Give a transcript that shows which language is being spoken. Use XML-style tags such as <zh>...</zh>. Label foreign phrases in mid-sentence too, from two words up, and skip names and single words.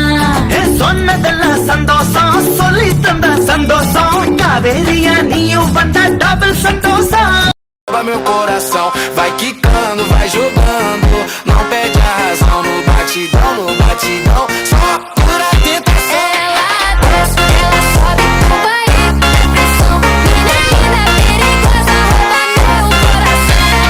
<ta>சொன்னதெல்லாம் சந்தோஷம், சொல்லி தந்த சந்தோஷம், காவேரியா நீயும் வந்த டபுள் சந்தோஷம்.</ta> <pt>Meu coração vai quicando, vai jogando, não perde a razão, no batidão, só pura tentação. Ela sobe com barriga, pressão, menina perigosa, rouba meu coração.</pt>